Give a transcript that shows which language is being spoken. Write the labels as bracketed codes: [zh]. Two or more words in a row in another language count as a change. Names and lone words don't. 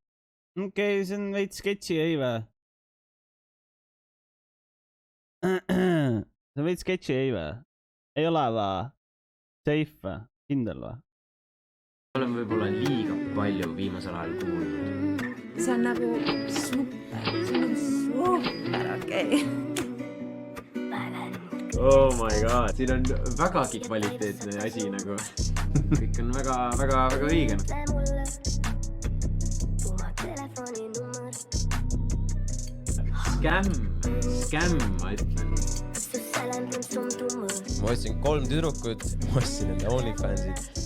[et] Okei, see on veits sketši, ei vä? See on veits sketši, ei vä? Ei ole vä? Safe vä? Kindel vä? Olen võib-olla liiga palju viimasel ajal kuulnud. See on nagu super, okei. [en] Oh my god, [et] siin on vägagi kvaliteetne asi nagu. Kõik on väga õige. Scam, ma ütlen. Ma ostsin 3 tüdrukut, ma ostsin enda OnlyFansid.